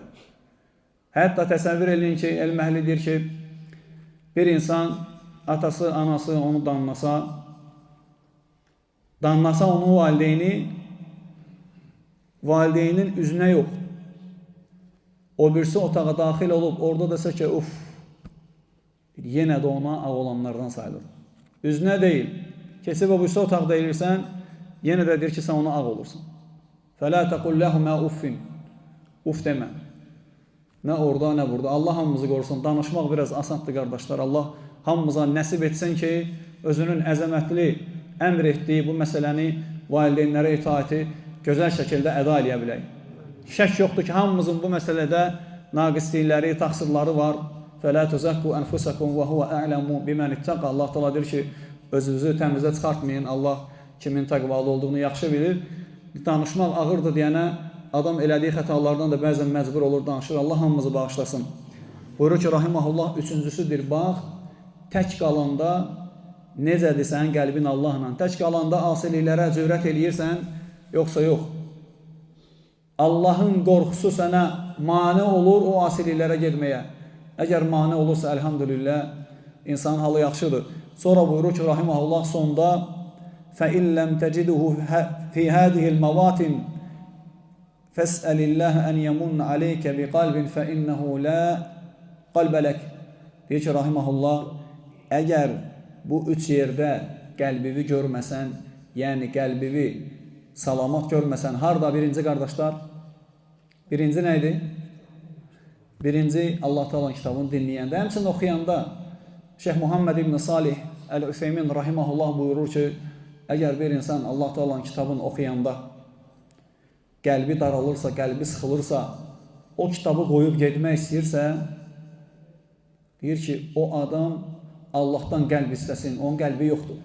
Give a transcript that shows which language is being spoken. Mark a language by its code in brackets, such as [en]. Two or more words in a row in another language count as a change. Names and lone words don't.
[az] Hətta təsəvvür edin ki, elm əhli deyir ki, bir insan, atası, anası onu danlasa onun valideynin üzünə yox. O birisi otağa daxil olub, orada desə ki, yenə də ona ağ olanlardan sayılır. Üzünə deyil, kesib o birisi otaqda elirsən, yenə də deyir ki, sən ona ağ olursun. [ar] فَلَا تَقُلْ لَهُمَا اُفِّنْ [az] Uf demə. Nə orada, nə burada. Allah hamımızı qorusun. Danışmaq biraz asandır, qardaşlar. Allah hamımıza nəsib etsin ki, özünün əzəmətli əmr etdiyi bu məsələni, valideynlərə itaati gözəl şəkildə əda eləyə bilək. Şək yoxdur ki, hamımızın bu məsələdə naqislikləri, təqsirləri var. [ar] فَلَا تُزَكُّوا أَنْفُسَكُمْ وَهُوَ أَعْلَمُ بِمَنِ اتَّقَى [az] Allah Teala deyir ki, özünüzü təmizə çıxartmayın. Allah kimin təqvalı olduğunu yaxşı bilir. Danışmaq ağırdır deyənə, adam elədiyi xətalardan da bəzən məcbur olur, danışır. Allah hamımızı bağışlasın. Buyurur ki, rahiməhullah, üçüncüsüdür, bax, tək qalanda necədir sənin qəlbin Allahla? Tək qalanda asiliklərə cürət eləyirsən, yoxsa yox. Allahın qorxusu sənə mane olur o asiliklərə getməyə. Əgər mane olursa, əlhamdülillah, insanın halı yaxşıdır. Sonra buyurur ki, rahiməhullah, sonda [ar] فَإِنْ لَمْ تَجِدُهُ فِي هَذِهِ الْمَوَاتِنِ فَاسْأَلِ اللّٰهَ أَنْ يَمُنَّ عَلَيْكَ بِقَلْبٍ فَإِنَّهُ لَا قَلْبَ لَكَ [az] Deyir ki, rahiməhullah, əgər bu üç yerdə qəlbivi görməsən, yəni qəlbivi salamat görməsən, harada birinci qardaşlar? Birinci nə idi? Birinci Allah Teala kitabını dinləyəndə, həmçinin oxuyanda Şeyh Muhammed ibn Salih Əl-Üseymin rahiməhullah buyurur ki, əgər bir insan Allah Teala'nın kitabını oxuyanda qəlbi daralırsa, qəlbi sıxılırsa, o kitabı qoyub getmək istəyirsə, deyir ki, o adam Allahdan qəlb istəsin, onun qəlbi yoxdur.